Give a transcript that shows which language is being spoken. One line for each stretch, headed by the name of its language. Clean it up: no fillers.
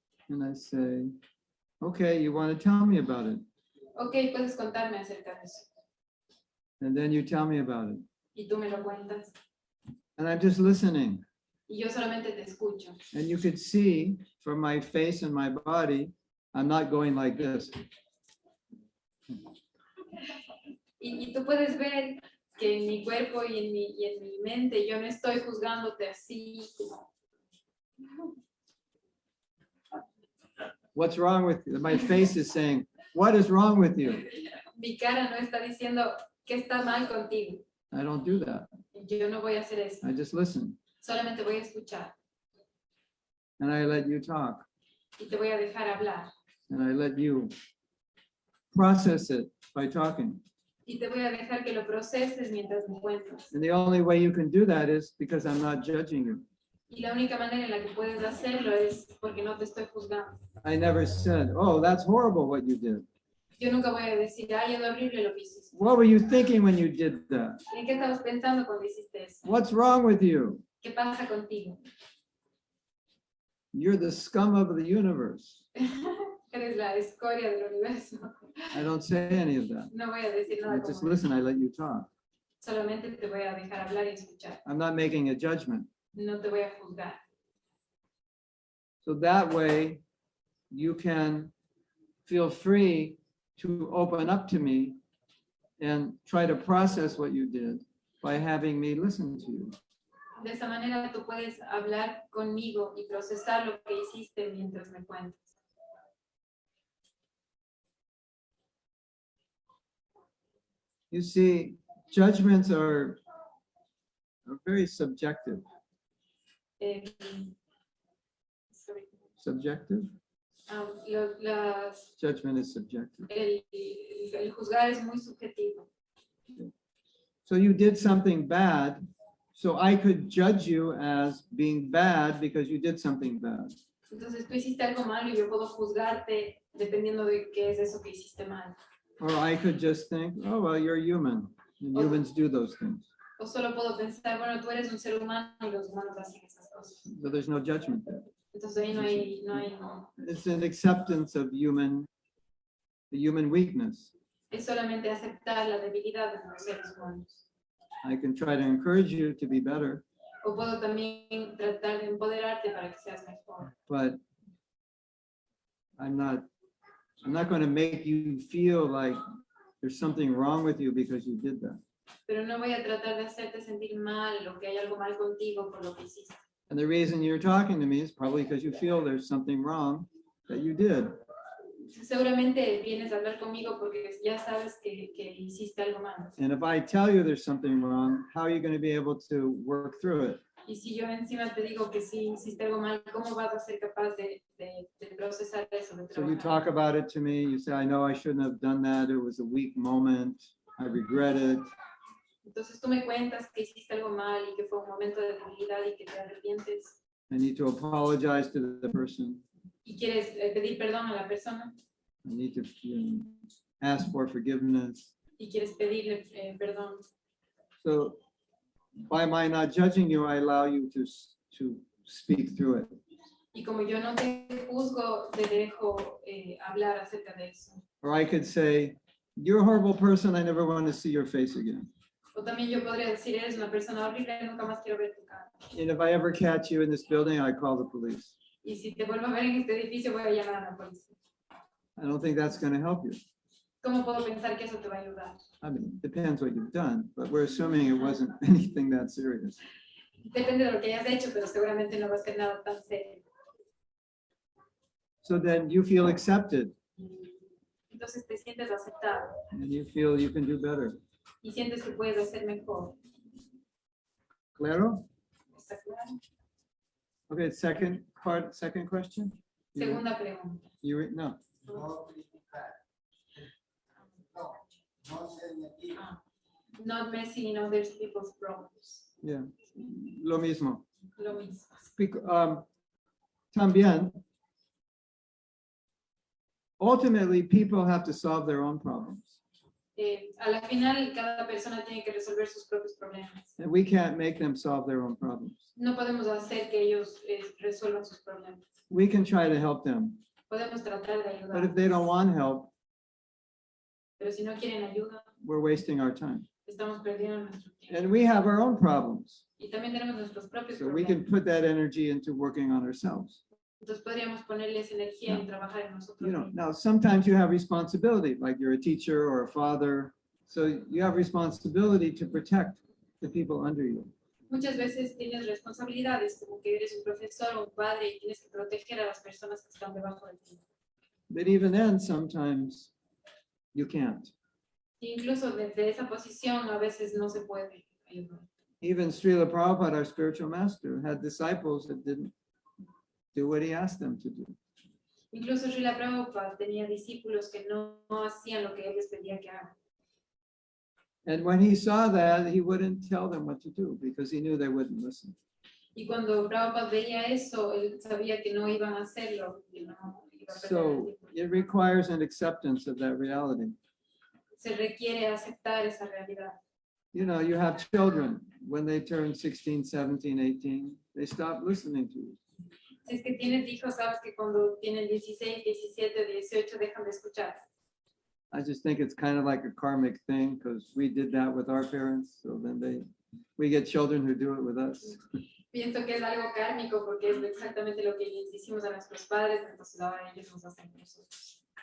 English: And I say, okay, you want to tell me about it.
Spanish: Ok, puedes contarme acerca de eso.
English: And then you tell me about it.
Spanish: Y tú me lo cuentas.
English: And I'm just listening.
Spanish: Y yo solamente te escucho.
English: And you could see from my face and my body, I'm not going like this.
Spanish: Y tú puedes ver que en mi cuerpo y en mi mente yo no estoy juzgándote así.
English: What's wrong with you? My face is saying, what is wrong with you?
Spanish: Mi cara no está diciendo que está mal contigo.
English: I don't do that.
Spanish: Yo no voy a hacer eso.
English: I just listen.
Spanish: Solamente voy a escuchar.
English: And I let you talk.
Spanish: Y te voy a dejar hablar.
English: And I let you process it by talking.
Spanish: Y te voy a dejar que lo proceses mientras me cuentas.
English: And the only way you can do that is because I'm not judging you.
Spanish: Y la única manera en la que puedes hacerlo es porque no te estoy juzgando.
English: I never said, oh, that's horrible what you did.
Spanish: Yo nunca voy a decir, ay, es horrible lo que hiciste.
English: What were you thinking when you did that?
Spanish: ¿En qué estabas pensando cuando hiciste eso?
English: What's wrong with you?
Spanish: ¿Qué pasa contigo?
English: You're the scum of the universe.
Spanish: Eres la escoria del universo.
English: I don't say any of that.
Spanish: No voy a decir
English: I
Spanish: nada
English: just
Spanish: como
English: listen, I let you talk.
Spanish: solamente te voy a dejar hablar y escuchar.
English: I'm not making a judgment.
Spanish: No te voy a juzgar.
English: So that way you can feel free to open up to me and try to process what you did by having me listen to you.
Spanish: De esa manera tú puedes hablar conmigo y procesar lo que hiciste mientras me cuentas.
English: You see, judgments are very subjective. Sorry. Subjective?
Spanish: Las
English: Judgment is subjective.
Spanish: el juzgar es muy subjetivo.
English: So you did something bad, so I could judge you as being bad because you did something bad.
Spanish: Entonces tú hiciste algo malo y yo puedo juzgarte dependiendo de qué es eso que hiciste mal.
English: Or I could just think, oh, well, you're human, and humans do those things.
Spanish: O solo puedo pensar, bueno, tú eres un ser humano y los humanos hacen esas cosas.
English: So there's no judgment there.
Spanish: Entonces ahí no hay
English: It's an acceptance of the human weakness.
Spanish: es solamente aceptar la debilidad de los seres humanos.
English: I can try to encourage you to be better,
Spanish: O puedo también tratar de empoderarte para que seas mejor.
English: but I'm not going to make you feel like there's something wrong with you because you did that.
Spanish: Pero no voy a tratar de hacerte sentir mal o que hay algo mal contigo por lo que hiciste.
English: And the reason you're talking to me is probably because you feel there's something wrong that you did.
Spanish: Seguramente vienes a hablar conmigo porque ya sabes que hiciste algo mal.
English: And if I tell you there's something wrong, how are you going to be able to work through it?
Spanish: Y si yo encima te digo que sí hiciste algo mal, ¿cómo vas a ser capaz de procesar eso? De
English: So you
Spanish: trabajar?
English: talk about it to me, you say, I know I shouldn't have done that. It was a weak moment. I regret it.
Spanish: Entonces tú me cuentas que hiciste algo mal y que fue un momento de debilidad y que te arrepientes
English: I need to apologize to the person.
Spanish: y quieres pedir perdón a la persona
English: I need to ask for forgiveness.
Spanish: y quieres pedirle perdón.
English: So by my not judging you, I allow you to speak through it.
Spanish: Y como yo no te juzgo, te dejo hablar acerca de eso.
English: Or I could say, you're a horrible person. I never want to see your face again.
Spanish: O también yo podría decir, eres una persona horrible, nunca más quiero ver tu cara.
English: And if I ever catch you in this building, I call the police.
Spanish: Y si te vuelvo a ver en este edificio, voy a llamar a la policía.
English: I don't think that's going to help you.
Spanish: ¿Cómo puedo pensar que eso te va a ayudar?
English: I mean, it depends what you've done, but we're assuming it wasn't anything that serious.
Spanish: Depende de lo que hayas hecho, pero seguramente no va a ser nada tan serio.
English: So then you feel accepted
Spanish: Entonces te sientes aceptado
English: and you feel you can do better.
Spanish: y sientes que puedes hacer mejor. Claro? ¿Está claro?
English: Okay, second question?
Spanish: Segunda pregunta. No. No criticar. No ser negativo.
English: Not messing in other people's problems.
Spanish: Yeah. Lo mismo. Lo mismo.
English: También, ultimately, people have to solve their own problems.
Spanish: A la final, cada persona tiene que resolver sus propios problemas.
English: And we can't make them solve their own problems.
Spanish: No podemos hacer que ellos resuelvan sus problemas.
English: We can try to help them.
Spanish: Podemos tratar de
English: But if
Spanish: ayudar,
English: they don't want help,
Spanish: pero si no quieren ayuda,
English: we're wasting our time.
Spanish: estamos perdiendo nuestro tiempo.
English: And we have our own problems.
Spanish: Y también tenemos nuestros propios
English: So we can
Spanish: problemas.
English: put that energy into working on ourselves.
Spanish: Entonces podríamos ponerles energía en trabajar en nosotros
English: You know,
Spanish: mismos.
English: now sometimes you have responsibility, like you're a teacher or a father. So you have responsibility to protect the people under you.
Spanish: Muchas veces tienes responsabilidades, como que eres un profesor o un padre y tienes que proteger a las personas que están debajo de ti.
English: But even then, sometimes you can't.
Spanish: Incluso desde esa posición a veces no se puede ayudar.
English: Even Srila Prabhupada, our spiritual master, had disciples that didn't do what he asked them to do.
Spanish: Incluso Srila Prabhupada tenía discípulos que no hacían lo que él les pedía que hagan.
English: And when he saw that, he wouldn't tell them what to do because he knew they wouldn't listen.
Spanish: Y cuando Prabhupada veía eso, él sabía que no iban a hacerlo. Que no iba a perder el
English: So
Spanish: tiempo.
English: it requires an acceptance of that reality.
Spanish: Se requiere aceptar esa realidad.
English: You know, you have children, when they turn 16, 17, 18, they stop listening to you.
Spanish: Si es que tienes hijos, sabes que cuando tienen 16, 17, 18 dejan de escuchar.
English: I just think it's kind of like a karmic thing because we did that with our parents. So then we get children who do it with us.
Spanish: Pienso que es algo kármico porque es exactamente lo que les hicimos a nuestros padres, entonces ahora ellos nos hacen con nosotros.